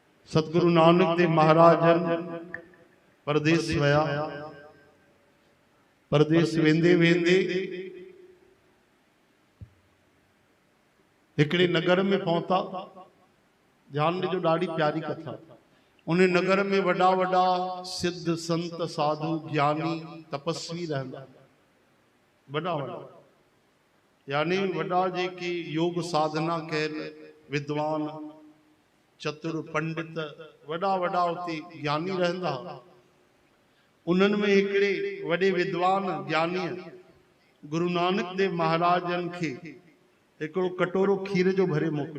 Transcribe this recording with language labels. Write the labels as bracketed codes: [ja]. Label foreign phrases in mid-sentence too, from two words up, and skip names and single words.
[sd] सतगुरु नानक देव महाराजन परदेस वया। परदेस वेंदे वेंदे हिकड़े नगर में पहुंचा। ध्यान ॾिजो, ॾाढी प्यारी कथा। उन्हें नगर में वॾा वॾा सिद्ध संत साधु ज्ञानी तपस्वी रहंदा, वॾा वॾा यानी वॾा जेके योग साधना कयल विद्वान चतुर पंडित वॾा वॾा उते ज्ञानी रहंदा। उन्हनि में हिकिड़े वॾे विद्वान ज्ञानी गुरु नानक देव महाराजन खे हिकिड़ो कटोरो खीर जो भरे मोकिलियो।